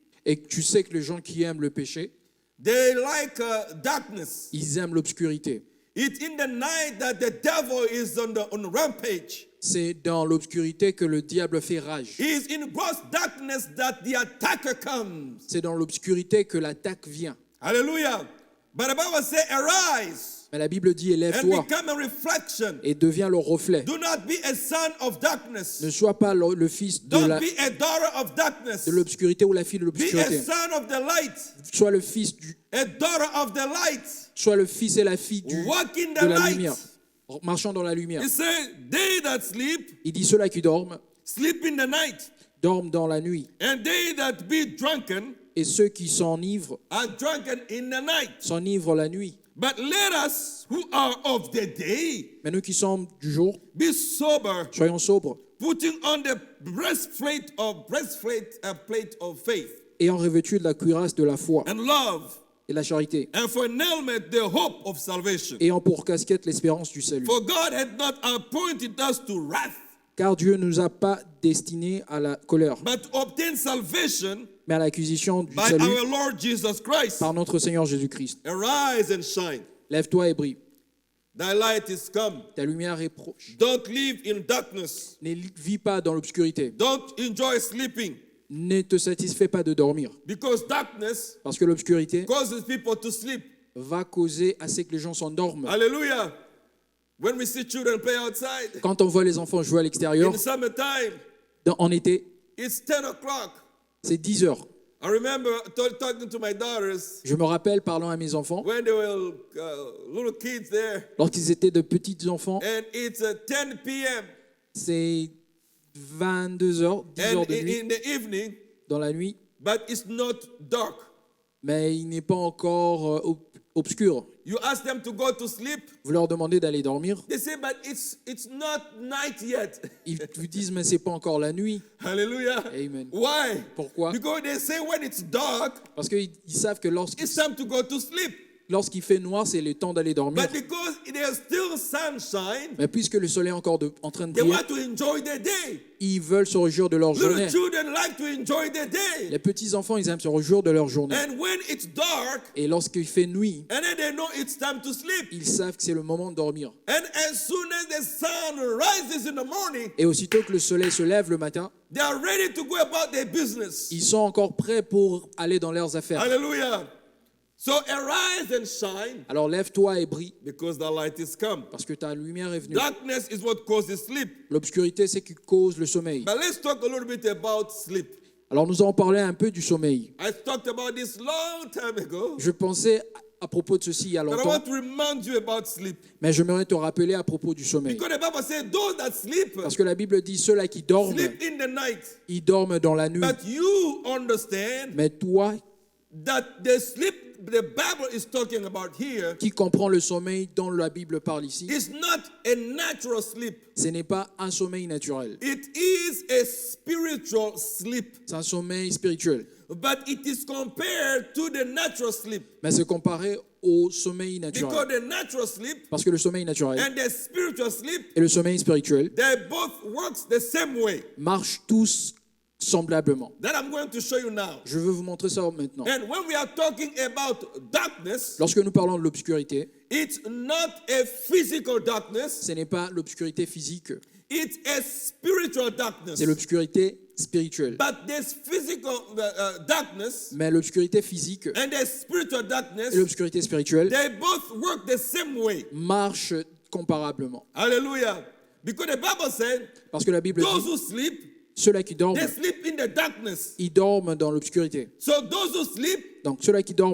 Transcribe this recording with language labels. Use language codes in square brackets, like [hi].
[fr] et que tu sais que les gens qui aiment le péché, [en] they like darkness. [fr] ils aiment l'obscurité. [en] It's in the night that the devil is on rampage. [fr] C'est dans l'obscurité que le diable fait rage. [en] It's in gross darkness that the attacker comes. [fr] C'est dans l'obscurité que l'attaque vient. [en] Hallelujah. But the Bible says, arise [fr] Mais la Bible dit, [en] and [fr] élève-toi [en] become a reflection. [fr] et deviens le reflet. [en] Do not be a son of darkness. [fr] Ne sois pas le fils de [en] Don't be a daughter of darkness. [fr] l'obscurité ou la fille de [en] Be a [fr] l'obscurité. [en] son of the light. [fr] Sois le fils [en] A daughter of the light. [fr] sois le fils et la fille [en] Walk in [fr] de [en] the [fr] la [en] light. [fr] lumière. Marchant dans la lumière. [en] He said, they that sleep, [fr] Il dit, ceux-là qui dorment, [en] sleep in the night. [fr] dorment dans la nuit. [en] And they that be drunken, [fr] Et ceux qui s'enivrent, [en] are drunken in the night. [fr] s'enivrent la nuit. [en] But let us who are of the day [fr] Mais nous qui sommes du jour, [en] be sober, [fr] soyons sobres, [en] putting on the breastplate of faith [fr] ayant revêtu de la cuirasse de la foi [en] and love, [fr] et la charité, [en] and for an helmet the hope of salvation. [fr] ayant pour casquette l'espérance du salut. [en] For God had not appointed us to wrath, [fr] Car Dieu ne nous a pas destinés à la colère, [en] but to obtain salvation [fr] mais à l'acquisition du [en] by [fr] salut [en] our Lord Jesus Christ. [fr] par notre Seigneur Jésus-Christ. [en] Arise and shine. [fr] Lève-toi et brille. [en] Thy light is come. [fr] Ta lumière est proche. [en] Don't live in darkness. [fr] Ne vis pas dans l'obscurité. [en] Don't enjoy sleeping, [fr] Ne te satisfais pas de dormir. [en] because darkness [fr] Parce que l'obscurité [en] causes people to sleep. [fr] va causer à ce que les gens s'endorment. [en] Hallelujah. When we see children play outside [fr] Quand on voit les enfants jouer à l'extérieur, [en] in summertime, [fr] en été, [en] it's 10 o'clock. [fr] c'est 10 heures. [en] I remember talking to my daughters [fr] Je me rappelle parlant à mes enfants, [en] when they were little kids there, [fr] lorsqu'ils étaient de petits enfants, [en] and it's 10 p.m. [fr] c'est 22 heures, 10 heures [en] and [fr] de nuit, [en] in the evening, [fr] dans la nuit, [en] but it's not dark. [fr] mais il n'est pas encore obscur. [en] You ask them to go to sleep, [fr] Vous leur demandez d'aller dormir, [en] they say, but it's not night yet. [fr] ils vous disent mais c'est pas encore la nuit. [en] Hallelujah. Amen. Why? [fr] Pourquoi? [en] Because they say when it's dark, [fr] Parce qu'ils savent que lorsqu'ils [en] it's time to go to sleep. [fr] lorsqu'il fait noir, c'est le temps d'aller dormir. [en] But because there's still sunshine, [fr] Mais puisque le soleil est encore en train de [en] they [fr] briller, [en] want to enjoy their day. [fr] ils veulent se réjouir de leur journée. [en] Little children like to enjoy their day. [fr] Les petits-enfants, ils aiment se réjouir de leur journée. [en] And when it's dark, [fr] Et lorsqu'il fait nuit, [en] and then they know it's time to sleep. [fr] ils savent que c'est le moment de dormir. [en] And as soon as the sun rises in the morning, [fr] Et aussitôt que le soleil se lève le matin, [en] they are ready to go about their business. [fr] ils sont encore prêts pour aller dans leurs affaires. [en] Hallelujah. So arise and shine [fr] Alors lève-toi et brille, [en] because the light is come. [fr] parce que ta lumière est venue. [en] Darkness is what causes sleep. [fr] L'obscurité, c'est qui cause le sommeil. [en] But let's talk a little bit about sleep. [fr] Alors nous allons parler un peu du sommeil. [en] I talked about this long time ago, [fr] Je pensais à propos de ceci il y a [en] but I [fr] longtemps, [en] want to remind you about sleep. [fr] mais j'aimerais te rappeler à propos du sommeil. [en] Because the Bible says those that sleep, [fr] Parce que la Bible dit, ceux-là qui dorment, [en] sleep in the night. [fr] ils dorment dans la nuit. [en] But you understand [fr] Mais toi, [en] that the sleep the Bible is talking about here [fr] qui comprends le sommeil dont la Bible parle ici, [en] is not a natural sleep. [fr] ce n'est pas un sommeil naturel. [en] It is a spiritual sleep. [fr] C'est un sommeil spirituel. [en] But it is compared to the natural sleep. [fr] Mais c'est comparé au sommeil [en] Because [fr] naturel. [en] the natural sleep [fr] Parce que le sommeil naturel [en] and the spiritual sleep, [fr] et le sommeil spirituel [en] they both works the same way. [fr] marchent tous semblablement. [en] That I'm going to show you now. [fr] Je veux vous montrer ça maintenant. [en] And when we are talking about darkness, [fr] Lorsque nous parlons de l'obscurité, [en] it's not a physical darkness, [fr] ce n'est pas l'obscurité physique, [en] it's a spiritual darkness. [fr] c'est l'obscurité spirituelle. [en] But this physical darkness [fr] Mais l'obscurité physique [en] and the spiritual darkness, [fr] et l'obscurité spirituelle [en] they both work the same way. [fr] marchent comparablement. [en] Hallelujah. Because the Bible said, [fr] Parce que la Bible [en] those [fr] dit, [en] who sleep, [fr] ceux-là qui dorment, [en] they sleep in the darkness. [fr] ils dorment dans l'obscurité. [en] So those who sleep, [fr] Donc ceux-là qui dorment,